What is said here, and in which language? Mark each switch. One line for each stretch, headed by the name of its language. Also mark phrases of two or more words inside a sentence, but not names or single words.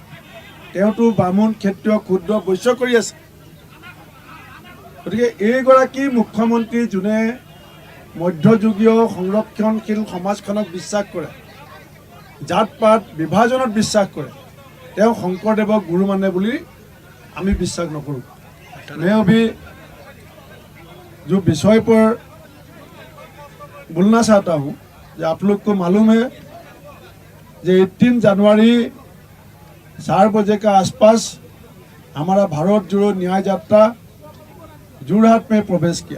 Assamese: তেওঁতো বামুণ ক্ষত্ৰিয় ক্ষুদ্ৰ বৈশ্য কৰি আছে। গতিকে এইগৰাকী মুখ্যমন্ত্ৰী যোনে মধ্যযুগীয় সংৰক্ষণশীল সমাজখনক বিশ্বাস কৰে, জাত পাত বিভাজনত বিশ্বাস কৰে, তেওঁ শংকৰদেৱক গুৰু মানে বুলি আমি বিশ্বাস নকৰোঁ।
Hindi: मैं अभी जो विषय पर बोलना चाहता हूँ, कि आप लोग को मालूम है कि 18 जनवरी 4 बजे का आसपास हमारा भारत जोड़ो न्याय यात्रा जोरहाट में प्रवेश किया।